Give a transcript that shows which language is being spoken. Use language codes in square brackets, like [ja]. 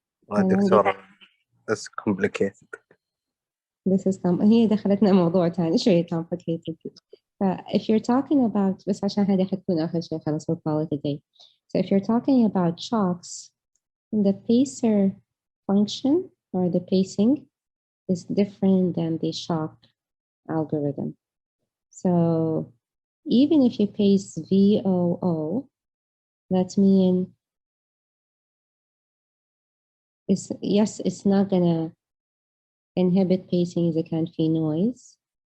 [en] دكتورة that's complicated. This is [ar] هي دخلتنا موضوع تاني شوية complicated. [en] If you're talking about [ar] بس عشان هذه حتكون آخر شيء خلاص [en] we'll call it a day. So if you're talking about shocks, the pacer function or the pacing is different than the shock algorithm. So even if you pace VOO, that means it's not gonna inhibit pacing [ar] إذا كان في [en] noise.